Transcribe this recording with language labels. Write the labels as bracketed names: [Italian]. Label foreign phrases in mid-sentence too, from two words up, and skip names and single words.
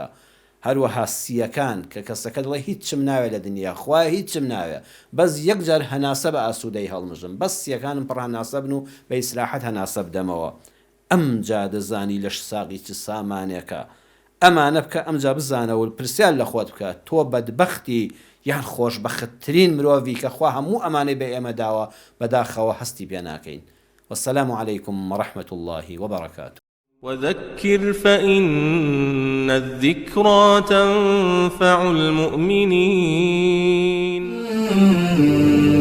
[Central Kurdish] هەروەها سیەکان کە کەسەکە دڵێ هیچم ناوێت لە دنیا، خوای هیچم ناوێت، بەس یەک جار هەناسە بە ئاسوودەی هەڵمژم، بەس سیەکانم پڕ هەناسە بن و بە ئیسراحەت هەناسە بدەمەوە. ئەمجا دەزانی لەش ساقی چ سامانێکە. ئەمانە بکە، ئەمجا بزانەوە پرسیار لە خۆت بکە، تۆ بەدبەختی یان خۆشبەختترین مرۆڤی کە خوا هەموو ئەمانەی بە ئێمە داوە بەداخەوە هەستی پێ ناکەین. [Arabic] والسلام عليكم ورحمة الله وبركاته. وذكر فإن الذكرى تنفع المؤمنين.